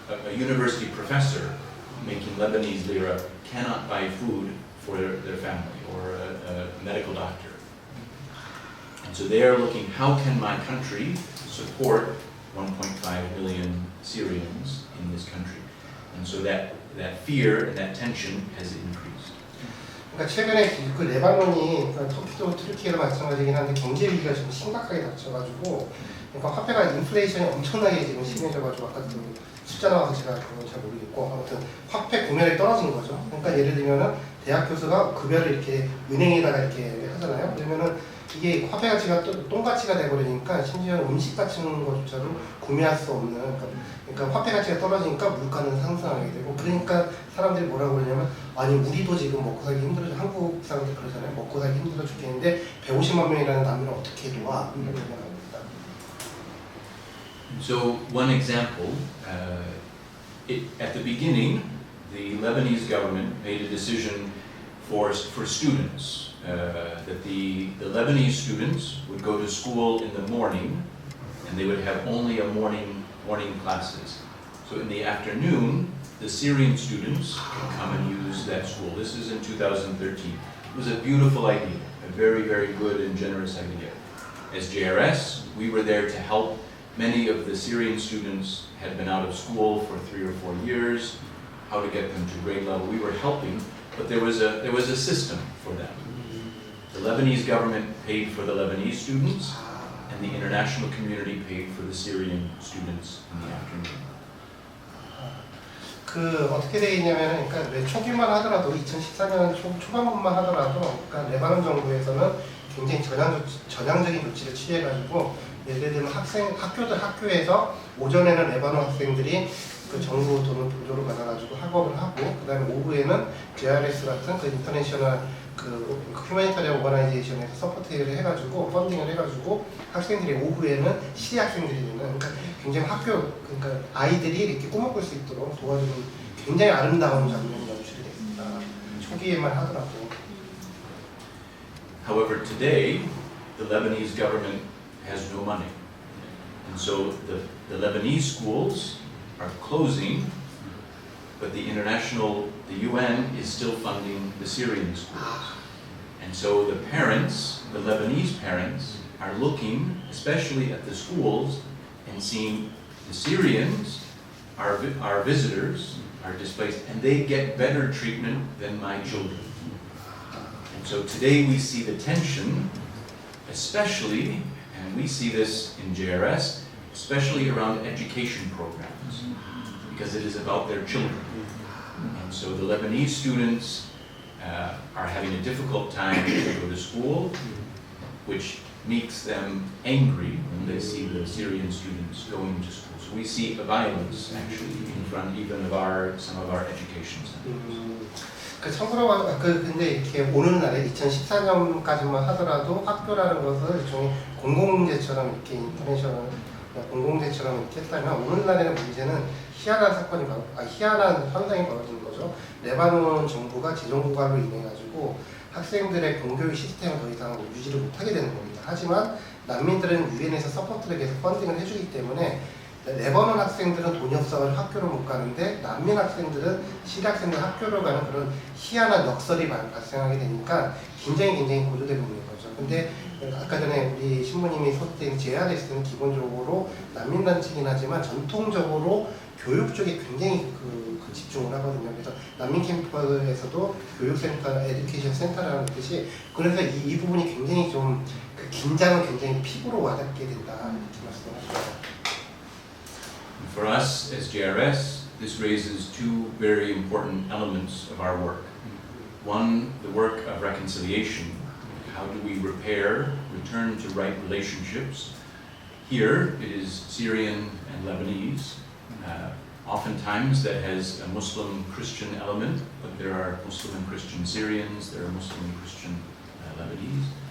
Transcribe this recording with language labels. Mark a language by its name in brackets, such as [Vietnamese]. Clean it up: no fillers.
[English] A university professor making Lebanese lira cannot buy food for their family, or a medical doctor. And so they are looking, how can my country support 1.5 million Syrians in this country? And so that fear and that tension has increased. [Korean] 그러니까 최근에 그 레바논이 터키도 트르키에도 마찬가지긴 한데 경제 위기가 좀 심각하게 닥쳐가지고, 그러니까 화폐가 인플레이션이 엄청나게 지금 심해져가지고 아까 그 숫자 나와서 제가 그건 잘 모르겠고, 아무튼 화폐 구매력이 떨어진 거죠. 그러니까 예를 들면은 대학 교수가 급여를 이렇게 은행에다가 이렇게 하잖아요. 그러면은 이게 화폐 가치가 또 똥가치가 돼버리니까 심지어 음식 같은 것조차도 구매할 수 없는, 그러니까 화폐 가치가 떨어지니까 물가는 상승하게 되고, 그러니까 사람들이 뭐라고 그러냐면, 아니 우리도 지금 먹고 살기 힘들어져, 한국 사람들 그러잖아요. 먹고 살기 힘들어 죽겠는데 150만 명이라는 난민을 어떻게 도와? 이런 얘기합니다. [English] So one example, at the beginning, the Lebanese government made a decision for students, that the Lebanese students would go to school in the morning, and they would have only a morning classes. So in the afternoon, the Syrian students can come and use that school. This is in 2013. It was a beautiful idea, a very, very good and generous idea. As JRS, we were there to help. Many of the Syrian students had been out of school for 3 or 4 years, how to get them to grade level. We were helping, but there was a system for them. The Lebanese government paid for the Lebanese students, and the international community paid for the Syrian students in the afternoon. [Korean] 그 어떻게 되어 있냐면은, 그러니까 초기만 하더라도 2014년 초반부만 하더라도, 그러니까 레바논 정부에서는 굉장히 전향적인 조치를 취해가지고, 예를 들면 학교에서 오전에는 레바논 학생들이 그 정부 돈을 보조를 받아가지고 학업을 하고, 그다음에 오후에는 JRS 같은 그 인터내셔널 그 휴머니터리언 오거나이제이션에서 서포트를 해가지고 펀딩을 해가지고 학생들이 오후에는 시리 학생들이 되는, 그러니까 굉장히 그러니까 아이들이 이렇게 꿈을 꿀 수 있도록 도와주는 굉장히 아름다운 장면이 연출이 됐습니다. 초기에만 하더라도. However, today the Lebanese government has no money, and so the Lebanese schools are closing, but the UN is still funding the Syrian schools. And so the parents, the Lebanese parents, are looking especially at the schools and seeing the Syrians are visitors, are displaced, and they get better treatment than my children. And so today we see the tension, especially, and we see this in JRS, especially around education programs, because it is about their children. And so the Lebanese students are having a difficult time to go to school, which makes them angry when they see the Syrian students going to school. So we see a violence actually in front even of some of our education centers. 참고로 근데 이렇게 오는 날에 2014년까지만 하더라도 학교라는 것을 일종의 공공재처럼 이렇게 인터내셔널 공공재처럼 이렇게 했다면, 오늘날에는 문제는 희한한 현상이 벌어지는 거죠. 레바논 정부가 재정 고갈로 인해 가지고 학생들의 공교육 시스템을 더 이상 유지를 못하게 되는 겁니다. 하지만 난민들은 유엔에서 서포트를 계속 펀딩을 해주기 때문에 레바논 학생들은 돈이 없어가지고 학교를 못 가는데, 난민 학생들은 시리 학생들 학교를 가는 그런 희한한 역설이 발생하게 되니까 굉장히 고조되고 있는 거죠. 근데 아까 전에 우리 신부님이 소개된 JRS는 기본적으로 난민단체이긴 하지만 전통적으로 교육 쪽에 굉장히 집중을 하거든요. 그래서 난민 캠프에서도 교육센터, 에듀케이션 센터라는 뜻이, 그래서 이 부분이 굉장히 좀 그 긴장은 굉장히 피부로 와닿게 된다, 이렇게 말씀하셨어요. [English] For us as JRS, this raises two very important elements of our work. One, the work of reconciliation. How do we return to right relationships? Here it is Syrian and Lebanese. Oftentimes that has a Muslim-Christian element, but there are Muslim and Christian Syrians, there are Muslim and Christian Lebanese.